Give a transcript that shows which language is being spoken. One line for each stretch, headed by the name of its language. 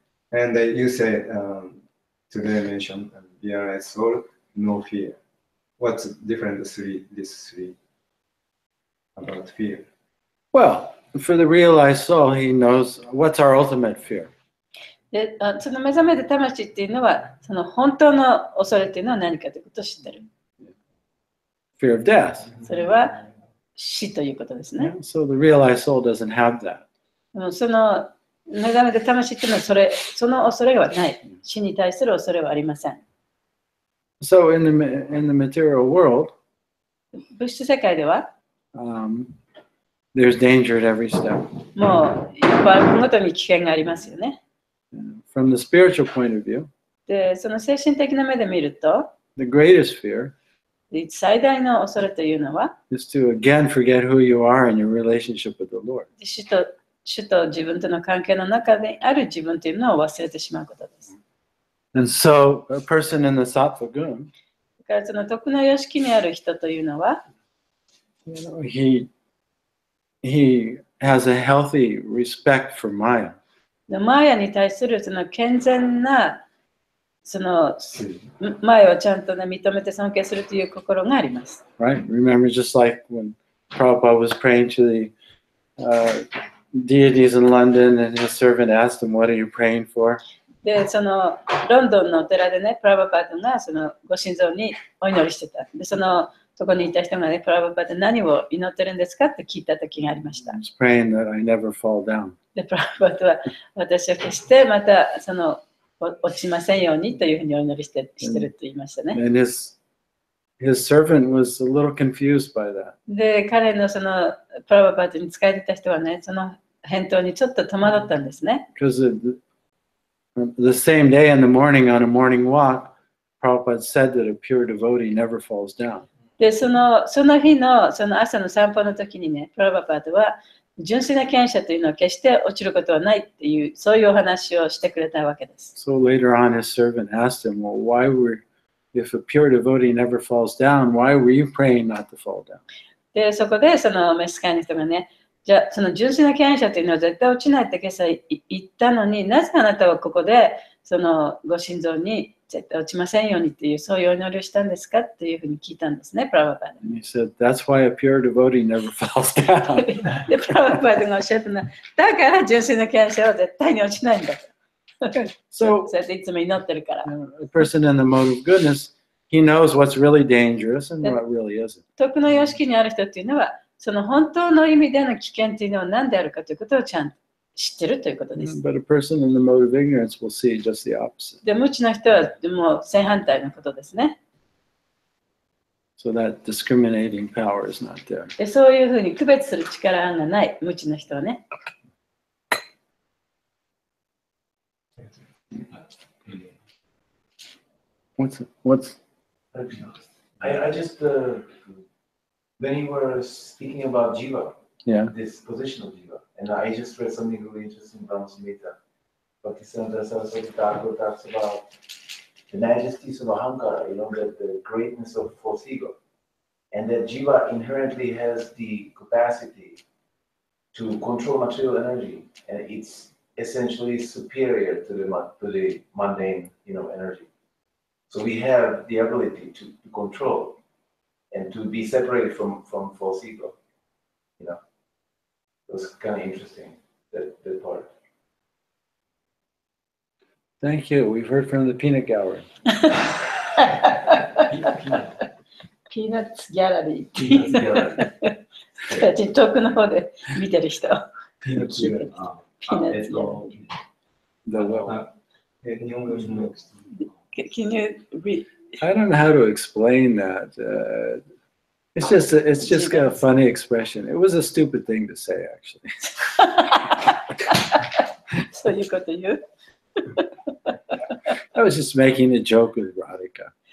English: And you said, today mentioned, realize soul, no fear. What's different these three about fear? Well, for the realized soul, he knows what's our ultimate fear.
Japanese: でその目覚めた魂っていうのは、その本当の恐れっていうのは何かということを知ってる。
English: Fear of death.
Japanese: それは死ということですね。
English: So the realized soul doesn't have that.
Japanese: その目覚めた魂っていうのはその恐れはない。死に対する恐れはありません。
English: So in the material world,
Japanese: 物質世界では、
English: there's danger at every step.
Japanese: もう一歩歩くごとに危険がありますよね。
English: From the spiritual point of view,
Japanese: で、その精神的な目で見ると、
English: the greatest fear
Japanese: 最大の恐れというのは、
English: is to again forget who you are in your relationship with the Lord.
Japanese: 主と自分との関係の中である自分というのを忘れてしまうことです。
English: And so a person in the sattva gun,
Japanese: だからその徳の様式にある人というのは、
English: he has a healthy respect for Maya.
Japanese: マーヤに対するその健全なそのマーヤをちゃんと、ね、認めて尊敬するという心があります。
English: Right? Remember, just like when Prabhupada was praying to the deities in London, and his servant asked him, "What are you praying for?"
Japanese: で、そのロンドンのお寺でね、プラバパードがそのご神像にお祈りしてた。で、そこにいた人がね、プラバパード何を祈ってるんですかって聞いた時がありました。
English: He was praying that I never fall down.
Japanese: で、プラバパードは私は決してまた落ちませんようにというふうにお祈りしてると言いましたね。
English: And his servant was a little confused by that.
Japanese: で、彼のそのプラバパードに仕えてた人はね、その返答にちょっと戸惑ったんですね。
English: Because the same day in the morning on a morning walk, Prabhupada said that a pure devotee never falls down.
Japanese: で、その日のその朝の散歩の時にね、プラバパードは純粋な見者というのは決して落ちることはないっていう、そういうお話をしてくれたわけです。
English: So later on, his servant asked him, "Well, if a pure devotee never falls down, why were you praying not to fall down?"
Japanese: で、そこでその召使いの人がね、じゃあその純粋な見者というのは絶対落ちないって今朝言ったのに、なぜあなたはここでそのご心臓に絶対落ちませんようにっていうそういうお祈りをしたんですかっていうふうに聞いたんですね、プラバパード。
English: And he said, "That's why a pure devotee never falls down."
Japanese: で、プラバパードがおっしゃったのは、だから純粋な見者は絶対に落ちないんだと。そうやっていつも祈ってるから。
English: A person in the mode of goodness, he knows what's really dangerous and what really isn't.
Japanese: 徳の様式にある人っていうのは、その本当の意味での危険っていうのは何であるかということをちゃんと知ってるということです。
English: But a person in the mode of ignorance will see just the opposite.
Japanese: で、無知の人はもう正反対のことですね。
English: So that discriminating power is not there.
Japanese: で、そういうふうに区別する力がない、無知の人はね。
English: What's I just when you were speaking about jiva, this position of jiva, and I just read something really interesting from Smita. Bhaktisiddhanta Saraswati Thakur talks about the majesties of ahankara, the greatness of false ego, and that jiva inherently has the capacity to control material energy, and it's essentially superior to the mundane, energy. So we have the ability to control and to be separated from false ego. It was kind of interesting, that part. Thank you. We've heard from the peanut gallery.
Japanese: ピーナッツギャラリー。
English: Peanuts gallery.
Japanese: 遠くの方で見てる人。
English: Peanuts gallery.
Japanese: ピーナッツギャラリー。
English: The well.
Japanese: 日本語にも
English: Can you read? I don't know how to explain that. It's just a funny expression. It was a stupid thing to say, actually.
Japanese: そういうこと言う
English: I was just making a joke with Radhika.